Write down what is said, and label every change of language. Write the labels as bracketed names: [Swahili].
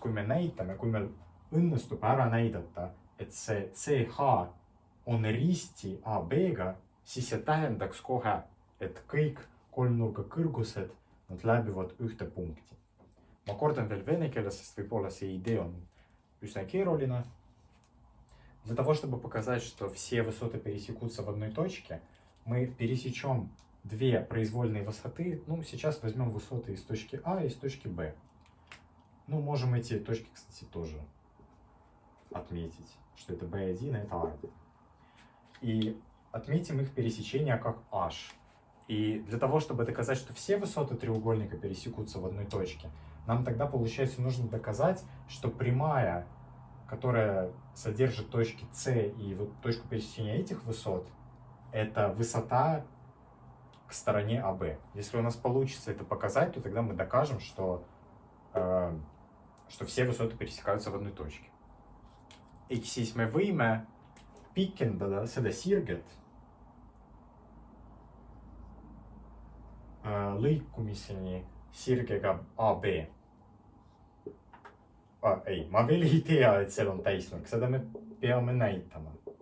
[Estonian] Kui me näitame, kui meil õnnestub ära näidata, et see CH on risti AB-ga, siis see tähendaks kohe, et kõik kolmnurga kõrgused nad läbivad ühte punkti. Ma kordan veel vene keeles, sest võib-olla see idee on üsna keeruline. [Russian] Для того, чтобы показать, что все высоты пересекутся в одной точке, мы пересечем две произвольные высоты. Сейчас возьмем высоты из точки А и из точки Б. Можем эти точки, кстати, тоже отметить, что это B1, а это A1. И отметим их пересечение как H. И для того, чтобы доказать, что все высоты треугольника пересекутся в одной точке, нам тогда, получается, нужно доказать, что прямая, которая содержит точки С и точку пересечения этих высот, это высота к стороне АБ. Если у нас получится это показать, то тогда мы докажем, что все высоты пересекаются в одной точке. [Estonian] Ehk siis me võime pikendada seda sirget lõikumiseni sirgega AB. Ei, ma veel ei tea, et seal on täisnurk, seda me peame näitama.